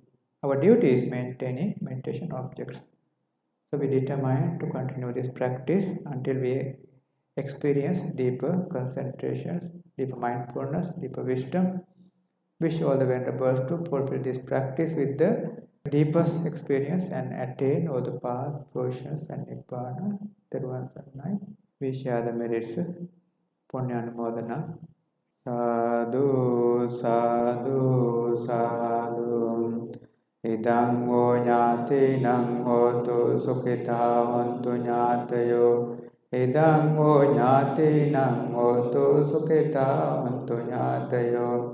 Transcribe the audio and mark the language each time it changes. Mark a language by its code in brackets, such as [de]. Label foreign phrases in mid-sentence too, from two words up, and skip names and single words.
[en] Our duty is maintaining meditation objects. So we determine to continue this practice until we experience deeper concentrations, deeper mindfulness, deeper wisdom. Wish all the venerables to fulfill this practice with the deepest experience and attain all the path, portions and nibbana. [si] තෙරුවන් සරණයි. [en] We share the merits. Punyanumodana. [pi] Sadhu, sadhu, sadhu. Idang wo nyati nang hotu sukhita hontu nyatayo. Idang wo nyati nang hotu sukhita hontu nyatayo.